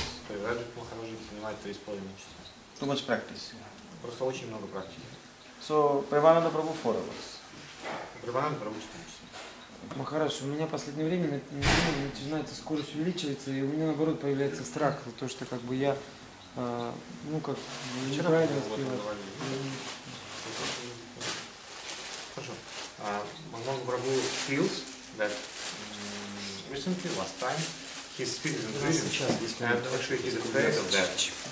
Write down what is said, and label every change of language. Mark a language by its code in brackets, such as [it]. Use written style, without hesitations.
[ru] Пarivrajak Maharaj занимает 3,5 часа. [en] Too much practice. [ru] Просто очень много практики. [en] So Premananda Prabhu 4 hours. [ru] Premananda Prabhu 4 часа. Махарадж, у меня в последнее время начинается скорость увеличиваться, и у меня наоборот появляется страх, то что как бы я, неправильно воспеваю. Хорошо. [en] Bhagavan Prabhu feels that recently, last time, his speech is increasing, and actually he's afraid of that.